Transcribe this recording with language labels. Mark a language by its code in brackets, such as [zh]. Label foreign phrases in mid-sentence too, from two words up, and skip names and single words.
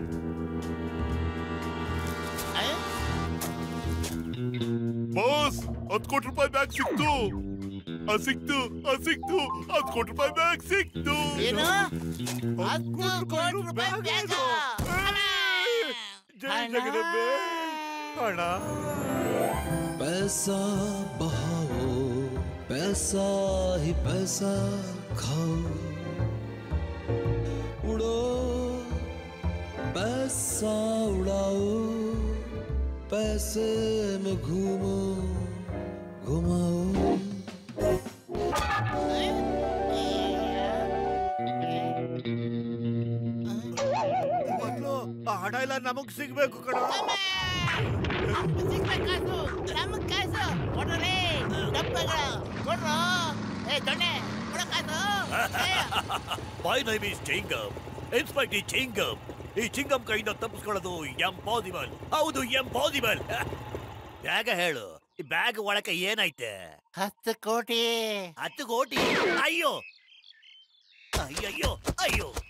[kn] ಬಾಸ್, 10 ಕೋಟಿ ರೂಪಾಯಿ ಬ್ಯಾಗ್ ಸಿಕ್ತು. 10 ಕೋಟಿ ರೂಪಾಯಿ ಬ್ಯಾಗ್ ಸಿಕ್ತು. ಏನು? 10 ಕೋಟಿ ರೂಪಾಯಿ ಬ್ಯಾಗ್? ಜೈ ಜಗದಂಬೆ. ಅಣ್ಣ, [hi] पैसा बहाओ, पैसा ही पैसा खाओ, उड़ो पैसा उड़ाओ, पैसे में घूमो घुमाओ. [kn] ಆ ಹಣ ಎಲ್ಲ ನಮಗ್ ಸಿಗ್ಬೇಕು ಕಣ. [en] My name is ಚಿಂಗಮ್, ಇನ್ಸ್ಪೆಕ್ಟರ್ ಚಿಂಗಮ್. [kn] ಈ ಚಿಂಗಮ್ ಕೈಯಿಂದ ತಪ್ಪಿಸ್ಕೊಳ್ಳೋದು ಇಂಪಾಸಿಬಲ್. ಹೌದು, ಇಂಪಾಸಿಬಲ್. ಬ್ಯಾಗ ಹೇಳು, ಈ ಬ್ಯಾಗ್ ಒಳಕ್ಕೆ ಏನೈತೆ? 10 ಕೋಟಿ. 10 ಕೋಟಿ? ಅಯ್ಯೋ ಅಯ್ಯಯ್ಯೋ ಅಯ್ಯೋ.